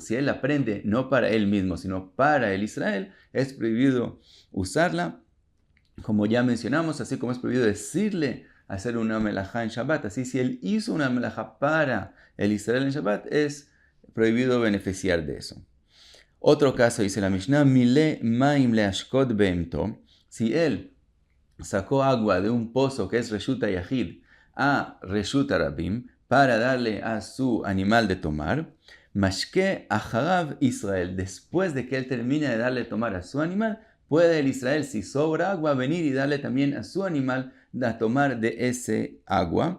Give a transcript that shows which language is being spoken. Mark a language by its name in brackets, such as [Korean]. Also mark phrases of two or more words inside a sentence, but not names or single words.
[Spanish] Si él la prende no para él mismo, sino para el Israel, es prohibido usarla. Como ya mencionamos, así como es prohibido decirle hacer una melajá en Shabbat. Así, si él hizo una melajá para el Israel en Shabbat, es prohibido beneficiar de eso. Otro caso, dice la Mishnah, [Hebrew] מילא מים להשקות בהמתו. [Spanish] Si él sacó agua de un pozo que es [Hebrew] רשות יחיד [Spanish] a [Hebrew] רשות רבים [Spanish] para darle a su animal de tomar, [Hebrew] משקה אחריו ישראל. [Spanish] Después de que él termine de darle tomar a su animal, puede el Israel, si sobra agua, venir y darle también a su animal a tomar de ese agua.